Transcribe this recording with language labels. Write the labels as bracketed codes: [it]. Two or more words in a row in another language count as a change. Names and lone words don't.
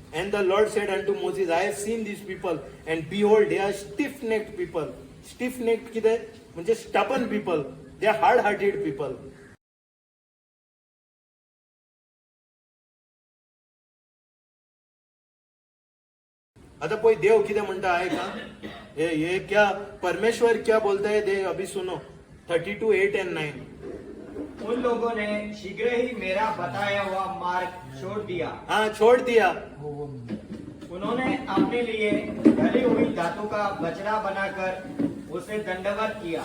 [en] Then the Lord said unto Moses, I have seen these people, and behold, they are stiff-necked people. [kok] Stiff-necked कितें म्हणजे [en] stubborn people. They are hard-hearted people. [kok] आता पळय देव कितें म्हणटा आहे का [hi] ये क्या परमेश्वर क्या बोलता है दे अभी सुनो 32:8-9. उन लोगों ने शीघ्र ही मेरा बताया हुआ मार्ग छोड़ दिया। हाँ छोड़ दिया। उन्होंने अपने लिए ढली हुई धातु का बछड़ा बनाकर उसे दंडवत किया